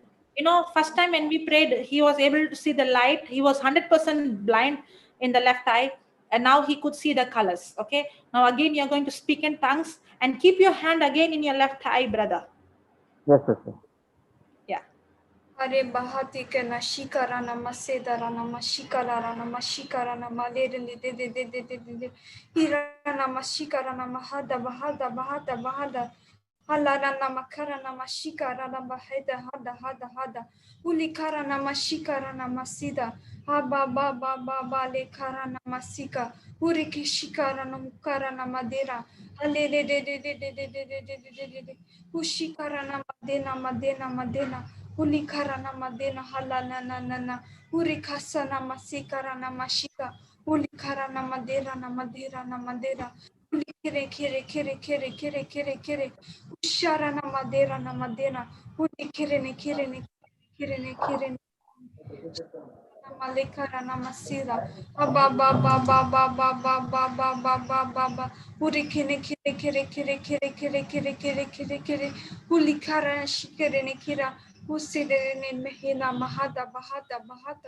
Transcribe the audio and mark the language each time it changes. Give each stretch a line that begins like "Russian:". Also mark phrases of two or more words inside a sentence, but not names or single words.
English: first time when we prayed, he was able to see the light. He was 100% blind in the left eye, and now he could see the colors. Okay? Now, again, you're going to speak in tongues, and keep your hand again in your left eye, brother. Yes, sister. Yeah. Hare bahati ke na shikara na masedara na mashikara na mashikara na malere de hira na mashikara na mahada bahada bahada bahada halara na makara na mashikara na bahada hada ulikara na mashikara na masida haba ba ba ba ba le kara na masika uriki shikara na mukara na madera halere de ushikara na madena Ulikara na madena halana na urikasa na masikara na mashika ulikara na madera ulikere kere ushara na madera ulikere ne kere Malekara namasira. Ba ba ba ba ba ba ba ba ba ba ba ba ba. Uri kire kire kire kire kire kire kire kire kire kire. Uli kara shikere ne kira. Usidere ne mehina mahada bahada bahata.